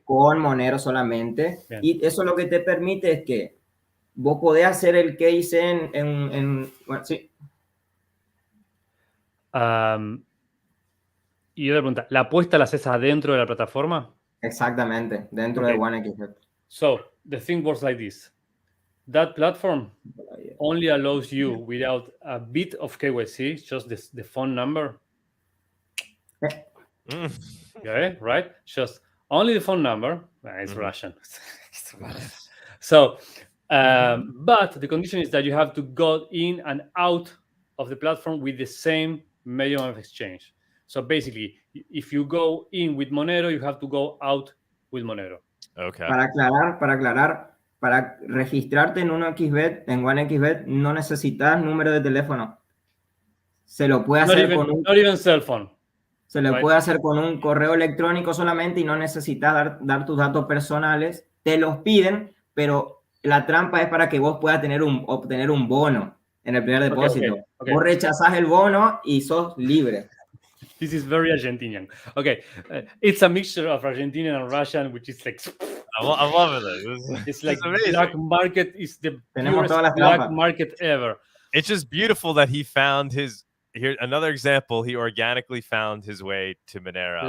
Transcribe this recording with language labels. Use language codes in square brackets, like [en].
[es] Con Monero solamente. Bien. Y eso lo que te permite es que vos podés hacer el case bueno, sí. Y otra pregunta, ¿la apuesta la haces adentro de la plataforma? Exactamente, dentro de 1xBet. [en] So, the thing works like this. That platform only allows you, without a bit of KYC, just the phone number. Okay, right? Just only the phone number. It's Russian. So, but the condition is that you have to go in and out of the platform with the same medium of exchange. So basically, if you go in with Monero, you have to go out with Monero. Okay. [es] Para aclarar, para registrarte en 1xBet, no necesitas número de teléfono. Se lo puede hacer [en] not even cell phone. [es] Se lo puede hacer con un correo electrónico solamente y no necesitas dar tus datos personales. Te los piden, pero la trampa es para que vos puedas obtener un bono en el primer depósito. Okay. Vos rechazás el bono y sos libre. [en] This is very Argentinian. Okay, it's a mixture of Argentinian and Russian, which is like. I'm loving it. It's like black market is the purest black market ever. It's just beautiful that he found his. Here, another example. He organically found his way to Monero.